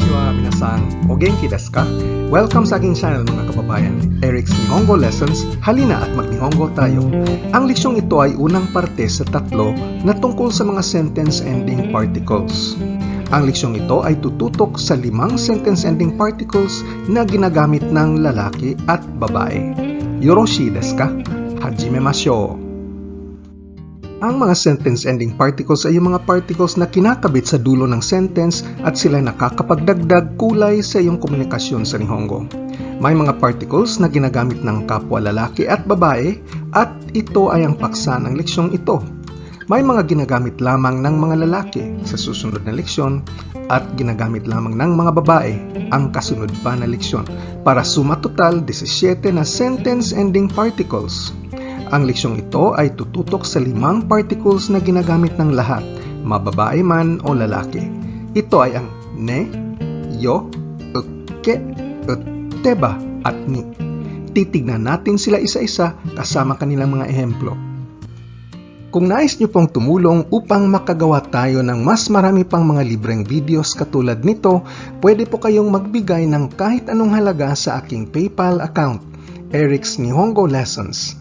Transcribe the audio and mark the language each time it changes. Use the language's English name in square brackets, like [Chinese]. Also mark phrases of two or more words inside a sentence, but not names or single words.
[Japanese] みなさん、お元気ですか? [Filipino] Welcome sa aking channel mga kababayan, Eric's Nihongo Lessons. Halina at mag-Nihongo tayo. Ang leksyon ito ay unang parte sa tatlo na tungkol sa mga [English] sentence ending particles. [Filipino] Ang leksyon ito ay tututok sa 5 [English] sentence ending particles [Filipino] na ginagamit ng lalaki at babae. [Japanese] よろしいですか？始めましょう! [Filipino] Ang mga [English] sentence ending particles [Filipino] ay yung mga particles na kinakabit sa dulo ng sentence at sila nakakapagdagdag kulay sa iyong komunikasyon sa Nihongo. May mga particles na ginagamit ng kapwa lalaki at babae at ito ay ang paksa ng leksyong ito. May mga ginagamit lamang ng mga lalaki sa susunod na leksyon at ginagamit lamang ng mga babae ang kasunod pa na leksyon para sumatotal 17 na [English] sentence ending particles. [Filipino] Ang leksyong ito ay tututok sa 5 particles na ginagamit ng lahat, mababae man o lalaki. Ito ay ang ne, yo, uke, uteba at ni. Titignan natin sila isa-isa kasama kanilang mga ehemplo. Kung nais niyo pong tumulong upang makagawa tayo ng mas marami pang mga libreng videos katulad nito, pwede po kayong magbigay ng kahit anong halaga sa aking PayPal account, Eric's Nihongo Lessons.